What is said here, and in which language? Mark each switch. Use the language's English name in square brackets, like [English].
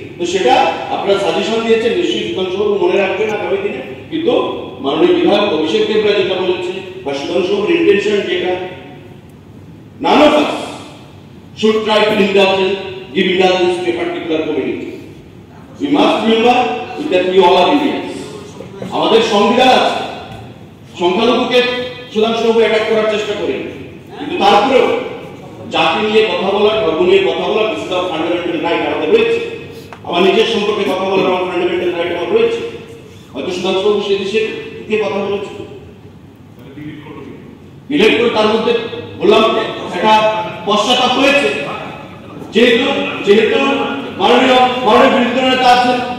[Bangla] তো সেটা আপনারা সাজেশন দিয়েছেন, নিশ্চয়ই সুধাংশু বাবু মনে রাখবেন আগামী দিনে। কিন্তু মাননীয় বিধায়ক অভিষেক দেবরা যেটা বলেছে বা সুধাংশু বাবুর ইন্টেনশন যেটা, [English] none of us should try to give indulgence to a particular community. We must remember that we all are Indians. [Bangla] আমাদের সংবিধান আছে, সংখ্যালঘুকে সুধাংশু বাবু অ্যাটাক করার চেষ্টা করেন, কিন্তু তারপরেও জাতি নিয়ে কথা বলা, ধর্ম নিয়ে কথা বলা, [English] this is our fundamental right [Bangla] আমাদের রয়েছে। আমার নিজের সম্পর্কে কথা বলার আমার ফান্ডামেন্টাল রাইট আমার রয়েছে। হয়তো সুধাংশু বাবু সে দেশে দিয়ে কথা বলেছে, ডিলেট করে তার মধ্যে বললাম একটা পশ্চাতাপ হয়েছে। যেহেতু মাননীয় বিরোধী দল নেতা আছেন,